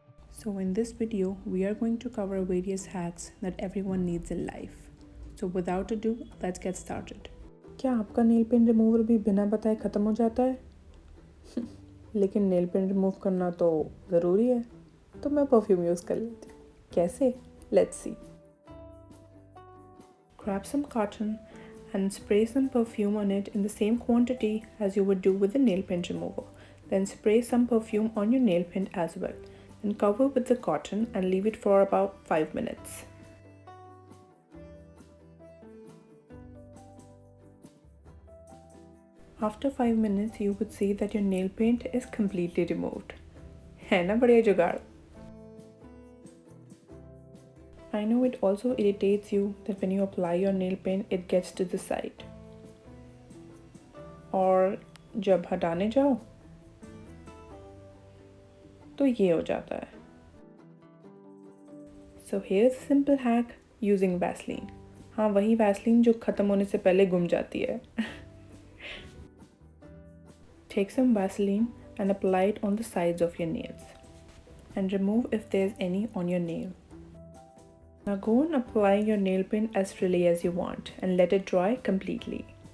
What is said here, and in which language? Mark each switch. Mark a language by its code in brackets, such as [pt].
[en] So in this video, we are going to cover various hacks that everyone needs in life. So without ado, let's get started. [hi] क्या आपका nail paint remover भी बिना बताए ख़त्म हो जाता है? लेकिन नेल पेंट रिमूव करना तो ज़रूरी है, तो मैं परफ्यूम यूज़ कर लेती हूँ। कैसे? [en] Let's see. Grab some cotton and spray some perfume on it in the same quantity as you would do with the nail paint remover. Then spray some perfume on your nail paint as well. Then cover with the cotton and leave it for about 5 minutes. After 5 minutes, you would see that your nail paint is completely removed. [hi] है ना बढ़िया जुगाड़? [en] I know it also irritates you that when you apply your nail paint, it gets to the side. [hi] और जब हटाने जाओ तो ये हो जाता है. [en] So here's a simple hack using Vaseline. [hi] हाँ वही Vaseline जो ख़त्म होने से पहले गुम जाती है. [en] Take some Vaseline and apply it on the sides of your nails and remove if there's any on your nail. Now go on applying your nail paint as freely as you want and let it dry completely.